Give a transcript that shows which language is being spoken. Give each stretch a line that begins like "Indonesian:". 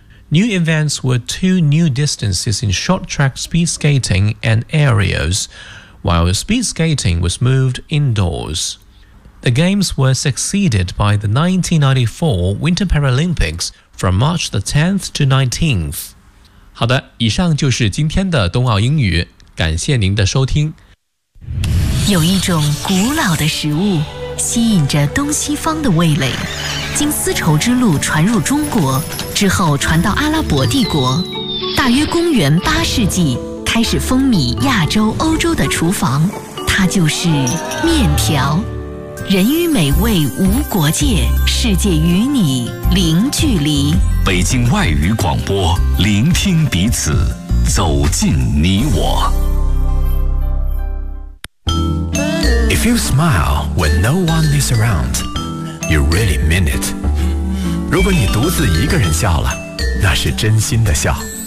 English: New events were 2 new distances in short track speed skating and aerials, while speed skating was moved indoors. The Games were succeeded by the 1994 Winter Paralympics from March the 10th to 19th.
Chinese: 好的，以上就是今天的冬奥英语，感谢您的收听。有一种古老的食物吸引着东西方的味蕾，经丝绸之路传入中国之后传到阿拉伯帝国，大约公元八世纪开始风靡亚洲欧洲的厨房，它就是面条。人与美味无国界，世界与你零距离。北京外语广播，聆听彼此，走进你我。
English: If you smile when no one is around, you really mean it.
Chinese: 如果你独自一个人笑了，那是真心的笑。